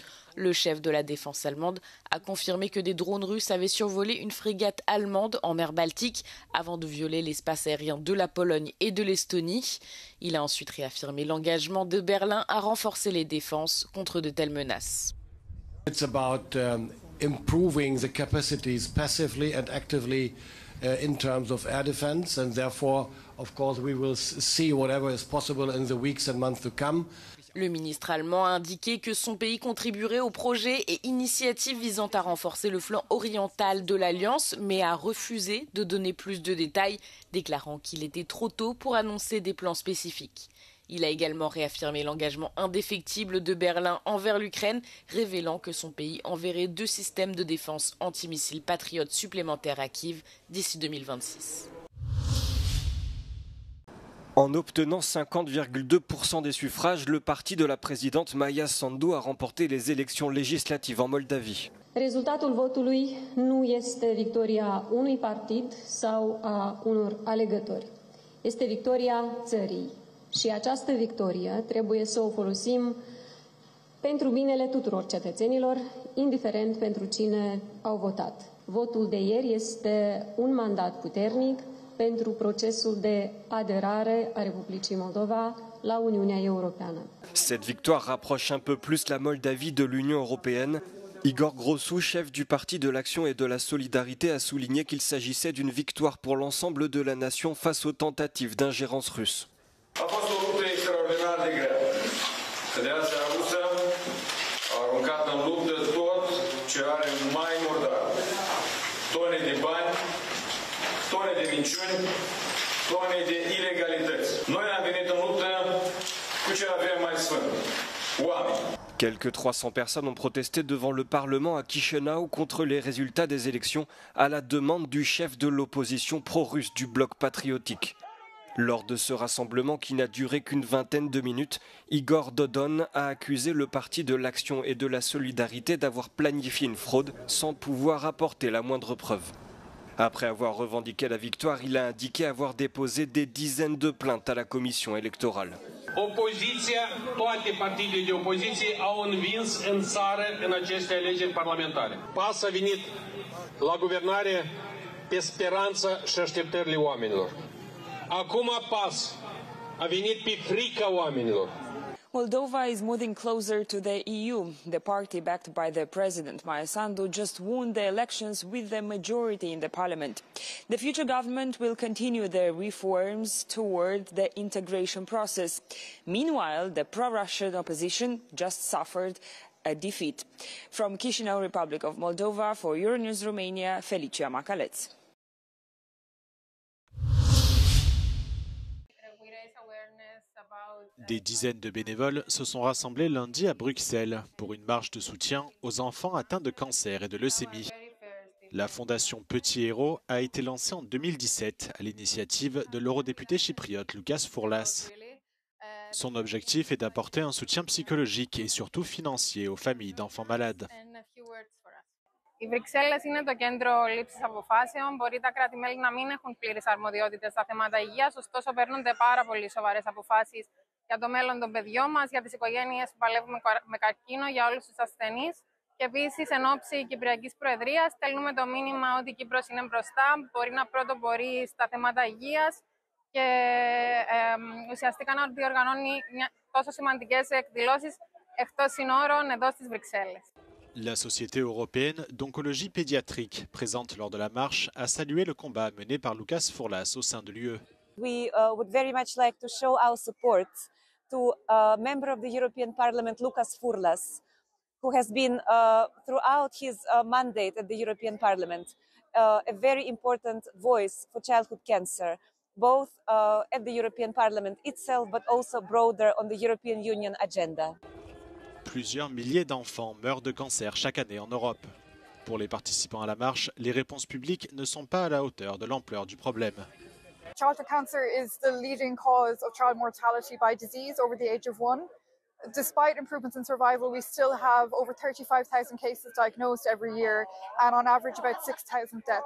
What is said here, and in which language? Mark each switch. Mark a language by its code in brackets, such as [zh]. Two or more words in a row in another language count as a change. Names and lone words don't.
[fr] Le chef de la défense allemande a confirmé que des drones russes avaient survolé une frégate allemande en mer Baltique avant de violer l'espace aérien de la Pologne et de l'Estonie. Il a ensuite réaffirmé l'engagement de Berlin à renforcer les défenses contre de telles menaces. [en] It's about improving the capacities passively and actively in terms of air defense, and therefore, of course, we will see whatever is possible in the weeks and months to come. [fr] Le ministre allemand a indiqué que son pays contribuerait aux projets et initiatives visant à renforcer le flanc oriental de l'Alliance, mais a refusé de donner plus de détails, déclarant qu'il était trop tôt pour annoncer des plans spécifiques. Il a également réaffirmé l'engagement indéfectible de Berlin envers l'Ukraine, révélant que son pays enverrait 2 systèmes de défense antimissiles patriotes supplémentaires à Kiev d'ici 2026. En obtenant 50,2% des suffrages, le parti de la présidente Maia Sandu a remporté les élections législatives en Moldavie. [ro] Rezultatul votului nu este victoria unui partid sau a unor alegători. Este victoria țării. Și această victorie trebuie să o folosim pentru binele tuturor cetățenilor, indiferent pentru cine au votat. Votul de ieri este un mandat puternic pentru procesul de aderare a Republicii Moldova la Uniunea Europeană. [fr] Cette victoire rapproche un peu plus la Moldavie de l'Union européenne. Igor Grosu, chef du Parti de l'Action et de la Solidarité, a souligné qu'il s'agissait d'une victoire pour l'ensemble de la nation face aux tentatives d'ingérence russe. [ro] A fost o luptă extraordinar de grea. Federația Rusă a aruncat în luptă tot ce are mai murdar. Tone de bani, tone de minciuni, tone de ilegalități. Noi am venit în luptă cu ce avem mai sfânt. Oameni. [fr] Quelques 300 personnes ont protesté devant le Parlement à Chișinău contre les résultats des élections à la demande du chef de l'opposition pro-russe du bloc patriotique. Lors de ce rassemblement qui n'a duré qu'une vingtaine de minutes, Igor Dodon a accusé le Parti de l'Action et de la Solidarité d'avoir planifié une fraude sans pouvoir apporter la moindre preuve. Après avoir revendiqué la victoire, il a indiqué avoir déposé des dizaines de plaintes à la commission électorale. [ro] Opoziția, toate partidele de opoziție au învins în țară în aceste alegeri parlamentare. PAS a venit la guvernare pe speranța și așteptările oamenilor. Acum PAS a venit pe frica oamenilor. [en] Moldova is moving closer to the EU. The party backed by the president, Maia Sandu, just won the elections with a majority in the parliament. The future government will continue the reforms toward the integration process. Meanwhile, the pro-Russian opposition just suffered a defeat. From Chișinău, Republic of Moldova, for Euronews Romania, Felicia Macaleț. We raise awareness about [fr] Des dizaines de bénévoles se sont rassemblés lundi à Bruxelles pour une marche de soutien aux enfants atteints de cancer et de leucémie. La fondation Petit Héros a été lancée en 2017 à l'initiative de l'eurodéputé chypriote Loukas Fourlas. Son objectif est d'apporter un soutien psychologique et surtout financier aux familles d'enfants malades. [el] Οι Βρυξέλλες είναι το κέντρο λήψης αποφάσεων. Μπορεί τα κράτη-μέλη να μην έχουν πλήρες αρμοδιότητες στα θέματα υγείας, ωστόσο παίρνονται πάρα πολύ σοβαρές αποφάσεις για το μέλλον των παιδιών μας, για τις οικογένειες που παλεύουν με καρκίνο, για όλους τους ασθενείς. Και επίσης, εν ώψη Κυπριακής Προεδρίας, στέλνουμε το μήνυμα ότι η Κύπρος είναι μπροστά, μπορεί να πρωτοπορεί στα θέματα υγείας και ουσιαστικά να διοργανώνει τόσο σημαντικές εκδηλώσεις εκτός συνόρων εδώ στις Βρυξέλλες. [fr] La Société européenne d'oncologie pédiatrique, présente lors de la marche, a salué le combat mené par Loukas Fourlas au sein de l'UE. [en] We would very much like to show our support to a member of the European Parliament, Loukas Fourlas, who has been, throughout his mandate at the European Parliament, a very important voice for childhood cancer, both at the European Parliament itself, but also broader on the European Union agenda. [fr] Plusieurs milliers d'enfants meurent de cancer chaque année en Europe. Pour les participants à la marche, les réponses publiques ne sont pas à la hauteur de l'ampleur du problème. [en] Childhood cancer is the leading cause of child mortality by disease over the age of 1. Despite improvements in survival, we still have over 35,000 cases diagnosed every year and on average about 6,000 deaths.